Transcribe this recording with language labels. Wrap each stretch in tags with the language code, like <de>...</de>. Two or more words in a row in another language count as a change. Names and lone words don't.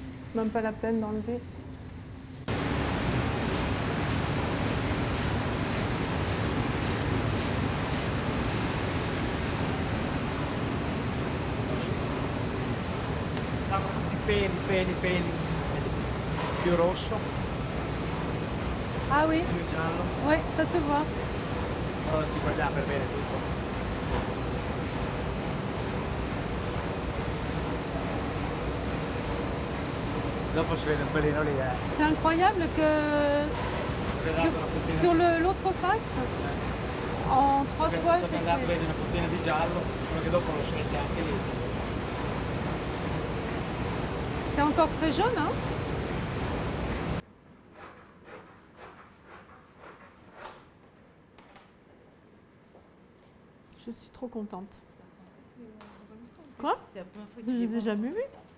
<fr>C'est même pas la peine d'enlever.</fr> <it>Peli più rosso,</it> <fr>Ah oui,</fr> <it>più giallo.</it> <fr>ouais, ça se voit.</fr> <it>Allora si guarda per bene tutto. Dopo si vede un pelino lì,</it> <fr>C'est incroyable que sur,</fr> <it>Una puntina</it> <fr>sur l'autre face, en 3 fois,</fr> <it>Sono andato a</it> <fr>c'était...</fr> <it>vedere una puntina di giallo, solo che dopo lo sente anche lì.</it> <fr>C'est encore très jaune, hein? Je suis trop contente. Quoi? Je les ai jamais vus.</fr>